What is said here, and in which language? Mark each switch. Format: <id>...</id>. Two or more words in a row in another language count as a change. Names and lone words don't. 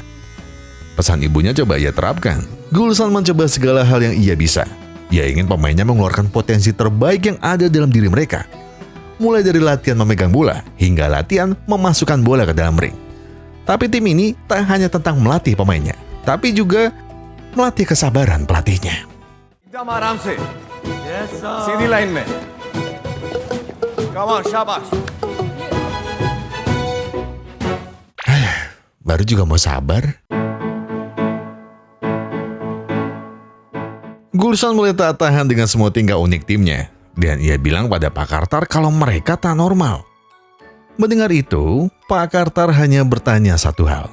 <id>Pesan ibunya coba ia terapkan. Gulsan mencoba segala hal yang ia bisa. Ia ingin pemainnya mengeluarkan potensi terbaik yang ada dalam diri mereka. Mulai dari latihan memegang bola, hingga latihan memasukkan bola ke dalam ring. Tapi tim ini tak hanya tentang melatih pemainnya, tapi juga melatih kesabaran pelatihnya.</id> <hi>एकदम आराम से सीधी लाइन में कमाल शाबाश</hi> <id>Baru juga mau sabar. Gulsan mulai tak tahan dengan semua tingkah unik timnya. Dan ia bilang pada Pak Carter kalau mereka tak normal. Mendengar itu, Pak Carter hanya bertanya satu hal.</id>